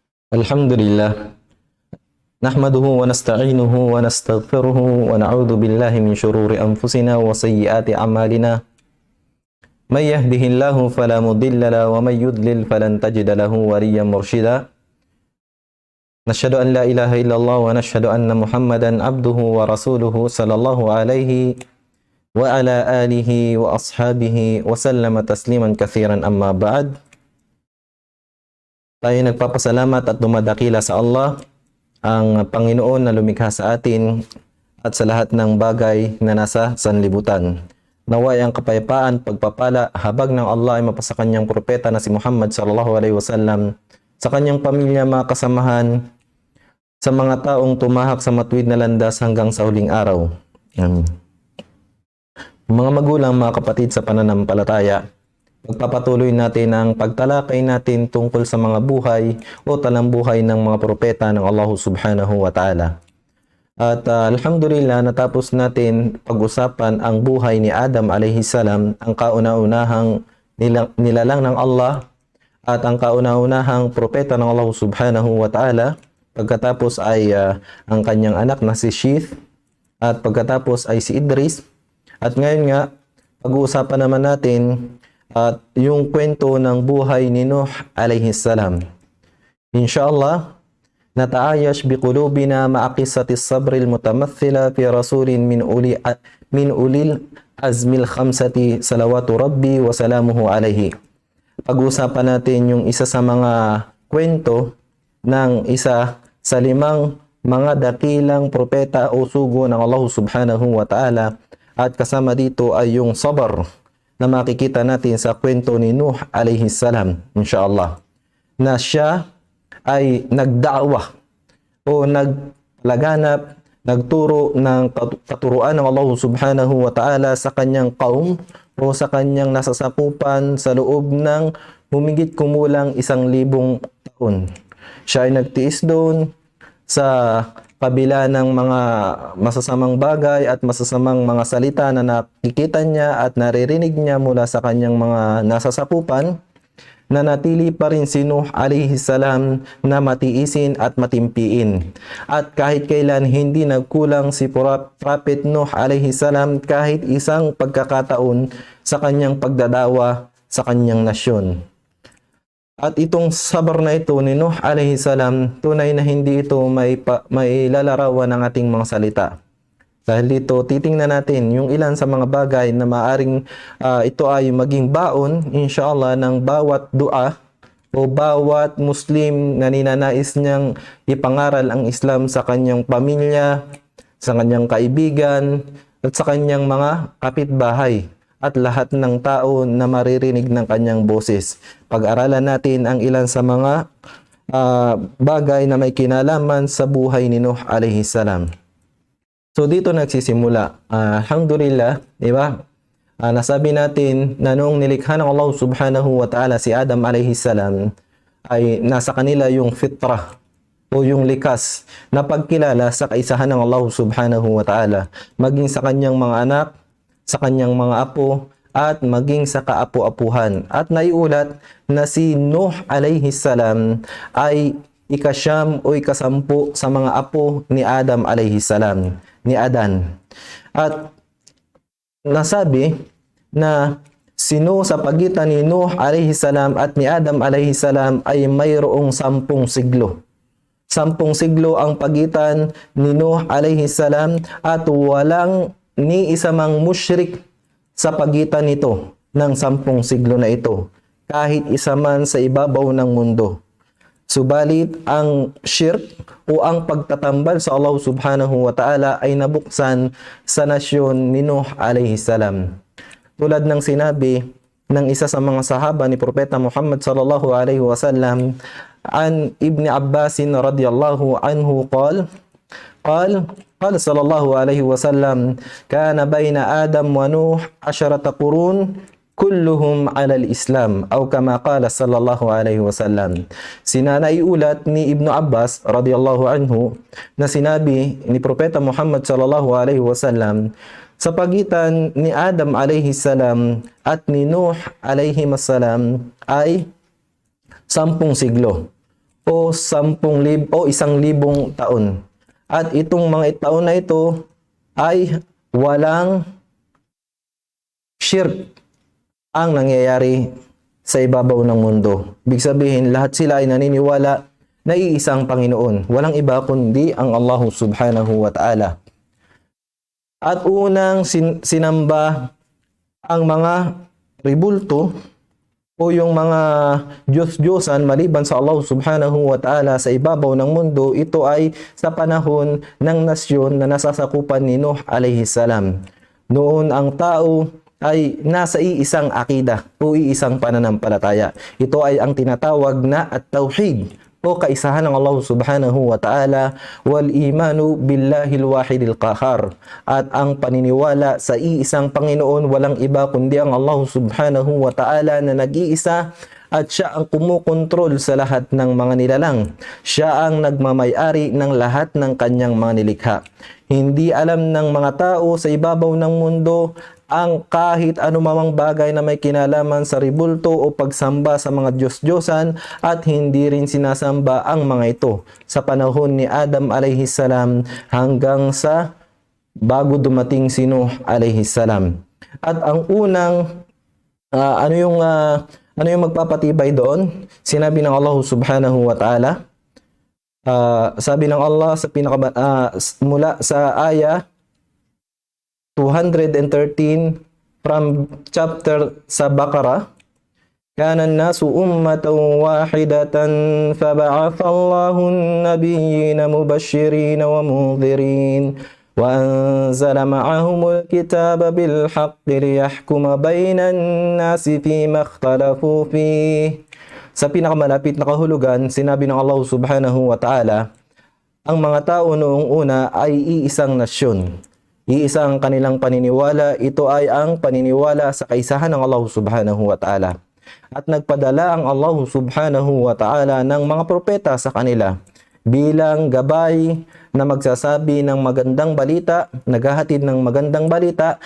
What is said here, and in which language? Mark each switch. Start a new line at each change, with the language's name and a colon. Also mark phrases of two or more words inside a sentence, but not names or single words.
Arabic: الحمد لله نحمده ونستعينه ونستغفره ونعوذ بالله من شرور أنفسنا وسيئات أعمالنا من يهده الله فلا مضل له ومن يضلل فلن تجد له وليا مرشدا نشهد أن لا إله إلا الله ونشهد أن محمدا عبده ورسوله صلى الله عليه وعلى آله وأصحابه وسلم تسليما كثيرا أما بعد.
Filipino: Tayo nagpapasalamat at dumadakila sa Allah, ang Panginoon na lumikha sa atin at sa lahat ng bagay na nasa sanlibutan. Naway ang kapayapaan, pagpapala, habag ng Allah ay mapasa kanyang propeta na si Muhammad
Arabic: صلى الله عليه وسلم,
Filipino: sa kanyang pamilya, mga kasamahan, sa mga taong tumahak sa matuwid na landas hanggang sa huling araw. Mga magulang, mga kapatid sa pananampalataya, pagpapatuloy natin ang pagtalakay natin tungkol sa mga buhay o talambuhay ng mga propeta ng Allah
Arabic: سبحانه وتعالى.
Filipino: At alhamdulillah, natapos natin pag-usapan ang buhay ni Adam
Arabic: عليه السلام,
Filipino: ang kauna-unahang nilalang ng Allah at ang kauna-unahang propeta ng Allah
Arabic: سبحانه وتعالى.
Filipino: Pagkatapos ay ang kanyang anak na si Shith, at pagkatapos ay si Idris. At ngayon nga, pag-uusapan naman natin at yung kwento ng buhay ni Nuh
Arabic: عليه السلام. إن شاء الله نتعايش بقلوبنا مع قصة الصبر المتمثلة في رسول من أولي العزم الخمسة صلوات ربي وسلامه عليه.
Filipino: Pag-usapan natin yung isa sa mga kwento ng isa sa limang mga dakilang propeta o sugo ng Allah
Arabic: سبحانه وتعالى,
Filipino: at kasama dito ay yung sabar na makikita natin sa kwento ni Nuh
Arabic: عليه السلام,
Filipino: inshallah, na siya ay nagda'wa o naglaganap, nagturo ng katuruan ng Allah
Arabic: سبحانه وتعالى
Filipino: sa kanyang kaum o sa kanyang nasasakupan sa loob ng humigit kumulang 1,000 taon. Siya ay nagtiis doon sa kabila ng mga masasamang bagay at masasamang mga salita na nakikita niya at naririnig niya mula sa kanyang mga nasasakupan, na natili pa rin si Nuh
Arabic: عليه السلام
Filipino: na matiisin at matimpiin. At kahit kailan hindi nagkulang si Prophet Nuh
Arabic: عليه السلام
Filipino: kahit isang pagkakataon sa kanyang pagdadawa sa kanyang nasyon. At itong sabar na ito ni Nuh
Arabic: عليه السلام,
Filipino: tunay na hindi ito may lalarawan ng ating mga salita. Dahil dito, titingnan natin yung ilan sa mga bagay na maaring ito ay maging baon, inshallah, ng bawat dua o bawat Muslim na ninanais niyang ipangaral ang Islam sa kanyang pamilya, sa kanyang kaibigan, at sa kanyang mga kapitbahay, at lahat ng tao na maririnig ng kanyang boses. Pag-aralan natin ang ilan sa mga bagay na may kinalaman sa buhay ni Nuh
Arabic: عليه السلام.
Filipino: So dito nagsisimula. Alhamdulillah, di ba? Nasabi natin na noong nilikha ng Allah
Arabic: سبحانه وتعالى
Filipino: si Adam
Arabic: عليه السلام,
Filipino: ay nasa kanila yung fitrah o yung likas na pagkilala sa kaisahan ng Allah
Arabic: سبحانه وتعالى,
Filipino: maging sa kanyang mga anak, sa kanyang mga apo, at maging sa kaapu-apuhan. At naiulat na si Nuh
Arabic: عليه السلام
Filipino: ay ikasyam o ikasampu sa mga apo ni Adam
Arabic: عليه السلام,
Filipino: ni Adan. At nasabi na si Nuh, sa pagitan ni Nuh
Arabic: عليه السلام
Filipino: at ni Adam
Arabic: عليه السلام,
Filipino: ay mayroong 10 siglo. 10 siglo ang pagitan ni Nuh
Arabic: عليه السلام,
Filipino: at walang ni isa mang musyrik sa pagitan nito ng 10 siglo na ito, kahit isa man sa ibabaw ng mundo. Subalit ang shirk o ang pagtatambal sa Allah
Arabic: سبحانه وتعالى
Filipino: ay nabuksan sa nasyon ni Nuh
Arabic: عليه السلام.
Filipino: Tulad ng sinabi ng isa sa mga sahaba ni Propeta Muhammad
Arabic: صلى الله عليه وسلم عن ابن عباس رضي الله عنه قال صلى الله عليه وسلم كان بين آدم ونوح 10 قرون كلهم على الإسلام أو كما قال صلى الله عليه وسلم.
Filipino: Sinanaiulat ni Ibn Abbas
Arabic: رضي الله عنه
Filipino: na sinabi ni Propeta Muhammad
Arabic: صلى الله عليه وسلم,
Filipino: sa pagitan ni Adam
Arabic: عليه السلام
Filipino: at ni Nuh
Arabic: عليه السلام
Filipino: ay 10 siglo. o 10,000 o 1,000 taon. At itong mga taon na ito ay walang shirk ang nangyayari sa ibabaw ng mundo. Ibig sabihin, lahat sila ay naniniwala na iisang Panginoon. Walang iba kundi ang Allah
Arabic: سبحانه وتعالى.
Filipino: At unang sinamba ang mga ribulto o yung mga Diyos-Diyosan maliban sa Allah
Arabic: سبحانه وتعالى
Filipino: sa ibabaw ng mundo, ito ay sa panahon ng nasyon na nasasakupan ni Nuh
Arabic: عليه السلام.
Filipino: Noon ang tao ay nasa iisang akida o iisang pananampalataya. Ito ay ang tinatawag na at-tauhid o kaisahan ng Allah
Arabic: سبحانه وتعالى والإيمان بالله الواحد القهار,
Filipino: at ang paniniwala sa iisang Panginoon, walang iba kundi ang Allah
Arabic: سبحانه وتعالى
Filipino: na nag-iisa at siya ang kumukontrol sa lahat ng mga nilalang. Siya ang nagmamay-ari ng lahat ng kanyang mga nilikha. Hindi alam ng mga tao sa ibabaw ng mundo ang kahit anumang bagay na may kinalaman sa ribulto o pagsamba sa mga Diyos-Diyosan, at hindi rin sinasamba ang mga ito sa panahon ni Adam
Arabic: عليه السلام
Filipino: hanggang sa bago dumating si Nuh
Arabic: عليه السلام.
Filipino: At ang unang ano yung magpapatibay doon? Sinabi ng Allah
Arabic: سبحانه وتعالى,
Filipino: sabi ng Allah sa mula sa ayah 213
English: from chapter
Filipino: sa Baqarah,
Arabic: كان الناس أمة واحدة فبعث الله النبيين مبشرين ومنذرين وأنزل معهم الكتاب بالحق ليحكم بين الناس فيما اختلفوا فيه.
Filipino: Sa pinakamalapit na kahulugan, sinabi ng Allah
Arabic: سبحانه وتعالى,
Filipino: ang mga tao noong una ay iisang nasyon. Iisang kanilang paniniwala, ito ay ang paniniwala sa kaisahan ng Allah
Arabic: سبحانه وتعالى.
Filipino: At nagpadala ang Allah
Arabic: سبحانه وتعالى
Filipino: ng mga propeta sa kanila bilang gabay na magsasabi ng magandang balita, naghahatid ng magandang balita,